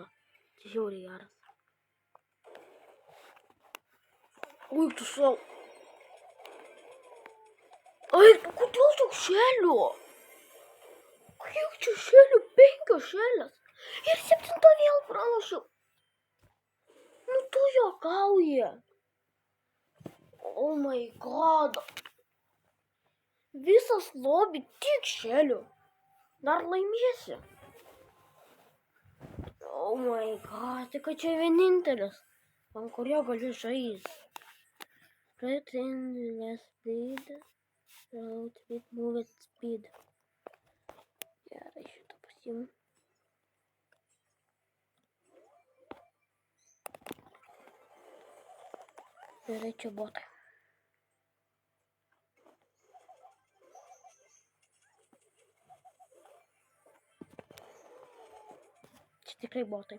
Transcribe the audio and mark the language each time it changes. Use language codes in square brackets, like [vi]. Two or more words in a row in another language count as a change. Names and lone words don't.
[lt] Čia žiauriai geras. Ui, tu sau. Ai, kodėl tiek šelių? Kiek čia šelių? 5 šelės. Ir 7 vėl pralašiau. Nu tu juokauji. [en] Oh my god. [lt] Visas lobby tik šelių. Dar laimėsi. [en] Oh my god, [lt] tai kad čia vienintelis. Ant kurio galiu žaisti. [en] Right in less speed. Road speed, move it speed. [lt] Gerai, šitą pasiimu. Gerai, čia botai. Čia tikrai botai.